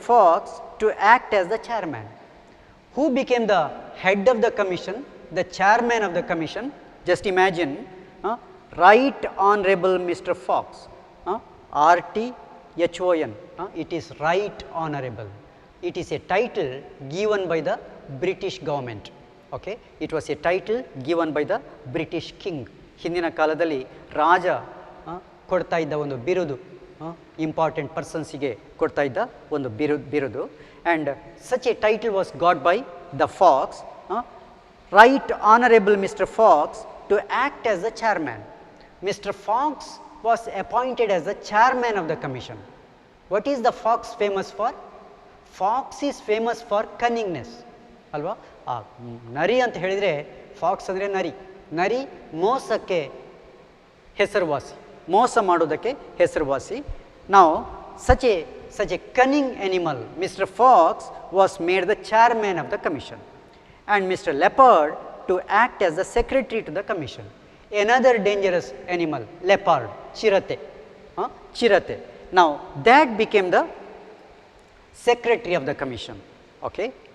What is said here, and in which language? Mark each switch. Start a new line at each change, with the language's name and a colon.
English: Fox to act as the chairman. Who became the head of the commission, the chairman of the commission? Just imagine, Right Honorable Mr. Fox, RTHON, it is Right Honorable. It is a title given by the British government. Okay, it was a title given by the British king.
Kannada: ಹಿಂದಿನ ಕಾಲದಲ್ಲಿ ರಾಜ ಕೊಡ್ತಾ ಇದ್ದ ಒಂದು ಬಿರುದು, important ಪರ್ಸನ್ಸಿಗೆ ಕೊಡ್ತಾ ಇದ್ದ ಒಂದು ಬಿರುದು.
English: And such a title was got by the Fox, right honourable mister Fox to act as the chairman. Mr. Fox was appointed as the chairman of the commission. What is the fox famous for? Fox is famous for cunningness, ಅಲ್ವಾ?
Kannada: ನರಿ ಅಂತ ಹೇಳಿದರೆ, fox ಅಂದರೆ ನರಿ. ನರಿ ಮೋಸಕ್ಕೆ ಹೆಸರುವಾಸಿ, ಮೋಸ ಮಾಡೋದಕ್ಕೆ ಹೆಸರುವಾಸಿ.
English: ನಾವು such a cunning animal, Mr. Fox was made the chairman of the commission, and Mr. Leopard to act as the secretary to the commission. Another dangerous animal, leopard, chirate, chirate. Now that became the secretary of the commission. Okay.